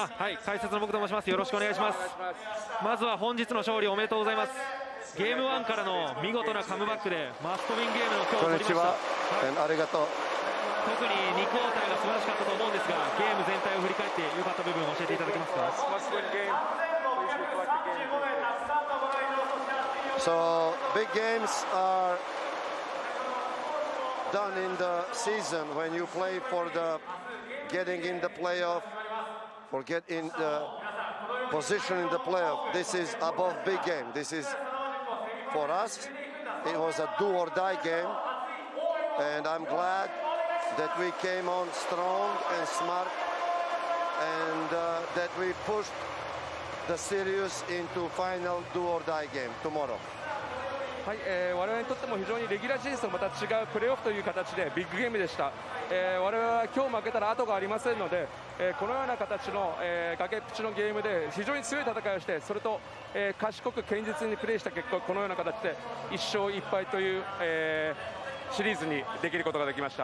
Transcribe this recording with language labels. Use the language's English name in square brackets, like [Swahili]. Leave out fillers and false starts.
[Japanese] はい、解説の僕と申します。よろしくお願いします。まずは本日の勝利おめでとうございます。ゲーム1からの見事なカムバックでマストウィンゲームの今日を取りました。ありがとう。特に2クォーターが素晴らしかったと思うんですが、ゲーム全体を振り返って良かった部分を教えていただけますか。 [English] So big games are done in the season when you play for the getting in the playoff or get in the position in the playoff. This is above big game. This is for us. It was a do or die game, and I'm glad that we came on strong and smart, and that we pushed the series into final do or die game tomorrow. [Japanese] はい、我々にとっても非常にレギュラーシーズンとまた違うプレーオフという形でビッグゲームでした。我々は今日負けたら後がありませんので、このような形の、崖っぷちのゲームで非常に強い戦いをして、それと、賢く堅実にプレーした結果、このような形で1勝1敗という、シリーズにできることができました。